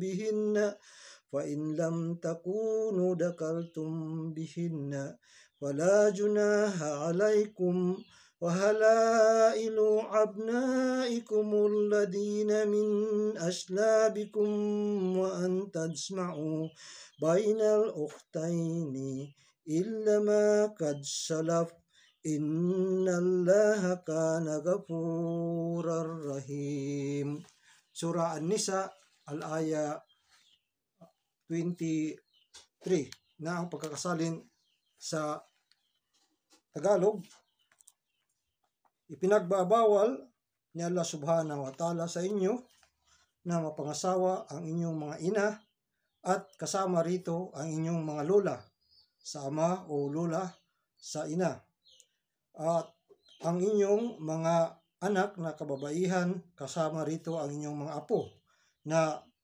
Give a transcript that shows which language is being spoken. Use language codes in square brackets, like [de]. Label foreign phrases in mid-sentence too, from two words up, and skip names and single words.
[ar] بهن فإن لم تكونوا دخلتم بهن ولا جناح عليكم وحلائل أبنائكم الذين من أصلابكم وأن تجمعوا بين الأختين إلا ما قد سلف إن الله كان غفورا رحيما." [tl] Surah An-Nisa al-aya 23 na ang pagkakasalin sa Tagalog, ipinagbabawal ni Allah [ar] سبحانه وتعالى [tl] sa inyo na mapangasawa ang inyong mga ina at kasama rito ang inyong mga lola sa ama o lola sa ina, at ang inyong mga anak na kababaihan, kasama rito ang inyong mga apo na